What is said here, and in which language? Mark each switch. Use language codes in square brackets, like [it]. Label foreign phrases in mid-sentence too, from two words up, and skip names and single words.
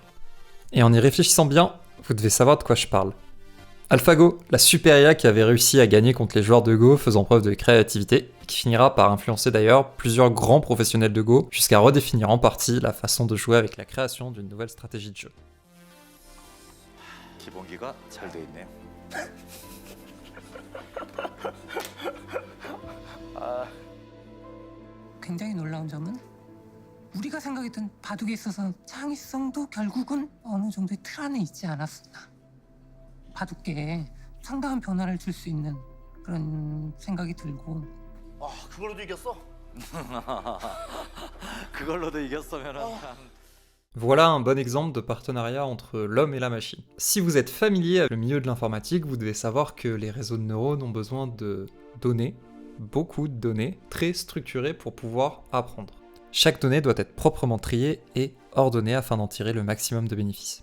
[fr] Et en y réfléchissant bien, vous devez savoir de quoi je parle. AlphaGo, la super IA qui avait réussi à gagner contre les joueurs de Go faisant preuve de créativité, et qui finira par influencer d'ailleurs plusieurs grands professionnels de Go, jusqu'à redéfinir en partie la façon de jouer avec la création d'une nouvelle stratégie de jeu. [ko] 기본기가 잘 돼 있네요. 굉장히 놀라운 점은 우리가 생각했던 바둑에 있어서 창의성도 결국은 어느 정도의 틀 안에 있지 않았었나. 바둑계에 상당한 변화를 줄 수 있는 그런 생각이 들고. 아, 그걸로도 이겼어? 그걸로도 이겼으면은. [fr] Voilà un bon exemple de partenariat entre l'homme et la machine. Si vous êtes familier avec le milieu de l'informatique, vous devez savoir que les réseaux de neurones ont besoin de données, beaucoup de données, très structurées pour pouvoir apprendre. Chaque donnée doit être proprement triée et ordonnée afin d'en tirer le maximum de bénéfices.